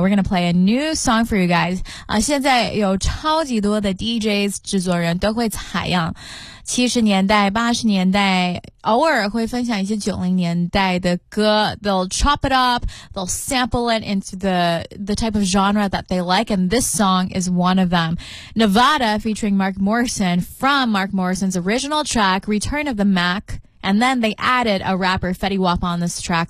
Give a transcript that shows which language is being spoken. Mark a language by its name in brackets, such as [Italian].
[English] We're gonna play a new song for you guys. [Chinese] 现在有超级多的 DJs 制作人都会采样70年代、80年代，偶尔会分享一些90年代的歌。 [English] They'll chop it up, they'll sample it into the type of genre that they like, and this song is one of them. Nevada featuring Mark Morrison from Mark Morrison's original track, Return of the Mac, and then they added a rapper Fetty Wap on this track.